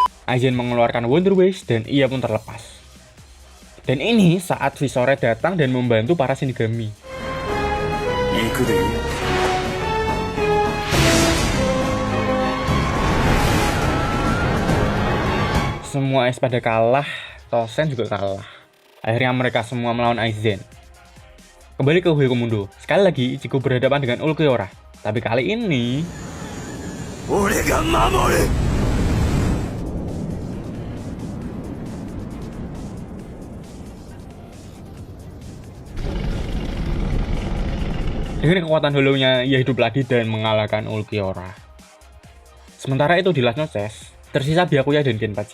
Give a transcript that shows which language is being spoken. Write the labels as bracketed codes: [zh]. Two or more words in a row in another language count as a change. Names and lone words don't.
[id] Aizen mengeluarkan Wonder Waves dan ia pun terlepas. Dan ini saat Visore datang dan membantu para Shinigami. [ja] 行くでいい。 [id] Semua es pada kalah, Tosen juga kalah. Akhirnya mereka semua melawan Aizen. Kembali ke Huecomundo. Sekali lagi Ichigo berhadapan dengan Ulquiorra. Tapi kali ini [ja] 俺が守る。 [id] dengan kekuatan holonya ia hidup lagi dan mengalahkan Ulquiorra. Sementara itu di Last Noches, tersisa Byakuya dan Kenpachi.